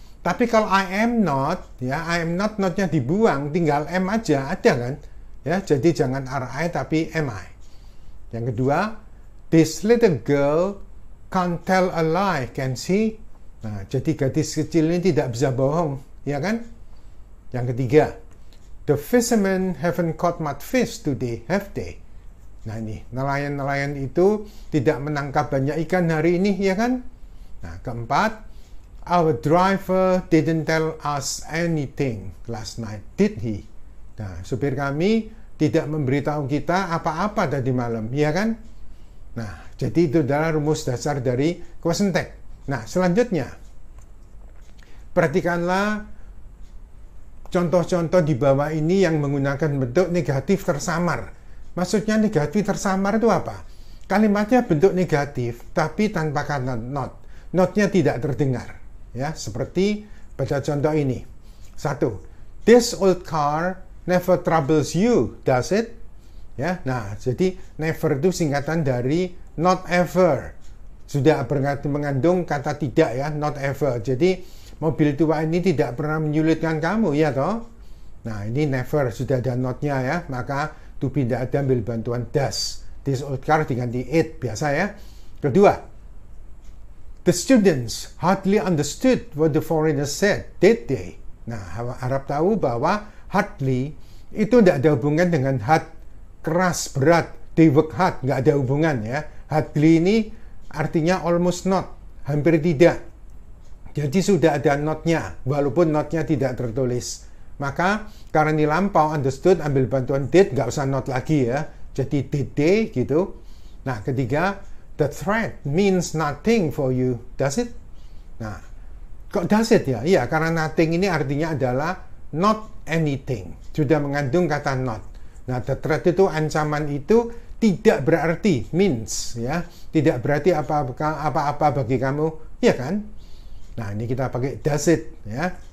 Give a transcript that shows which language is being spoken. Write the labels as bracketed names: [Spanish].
[Indonesian] Tapi kalau [English] I am not, [Indonesian] ya I am not, not-nya dibuang, tinggal am aja, ada kan? Ya, jadi jangan RI tapi am I. Yang kedua, [English] this little girl can't tell a lie, can she? [Indonesian] Nah, jadi gadis kecil ini tidak bisa bohong, ya kan? Yang ketiga, [English] the fishermen haven't caught much fish today, have they? [Indonesian] Nah ini, nelayan-nelayan itu tidak menangkap banyak ikan hari ini, ya kan? Nah, keempat, [English] our driver didn't tell us anything last night, did he? [Indonesian] Nah, supir kami tidak memberitahu kita apa-apa tadi malam, ya kan? Nah, jadi itu adalah rumus dasar dari question tag. Nah, selanjutnya, perhatikanlah contoh-contoh di bawah ini yang menggunakan bentuk negatif tersamar. Maksudnya negatif tersamar itu apa? Kalimatnya bentuk negatif, tapi tanpa kata not. Not-nya tidak terdengar. Ya, seperti pada contoh ini. 1. [English] This old car never troubles you, does it? [Indonesian] Ya, nah, jadi never itu singkatan dari not ever. sudah mengandung kata tidak ya, not ever. Jadi mobil tua ini tidak pernah menyulitkan kamu ya toh. Nah ini never, sudah ada notnya ya, maka to be tidak ada, ambil bantuan does. This old car diganti it, biasa ya. Kedua, [English] the students hardly understood what the foreigners said, did they? [Indonesian] Nah, harap tahu bahwa hardly itu tidak ada hubungan dengan hard, keras, berat. [English] They work hard, [Indonesian] nggak ada hubungan ya. Hardly ini artinya almost not, hampir tidak. Jadi sudah ada notnya, walaupun notnya tidak tertulis. Maka karena ini lampau, understood, ambil bantuan did, nggak usah not lagi ya. Jadi did they gitu. Nah ketiga, [English] the threat means nothing for you, does it? [Indonesian] Nah, kok does it ya? Iya, karena nothing ini artinya adalah not anything. Sudah mengandung kata not. Nah, the threat itu, ancaman itu tidak berarti, means ya. Tidak berarti apa-apa bagi kamu, ya kan? Nah, ini kita pakai does it ya.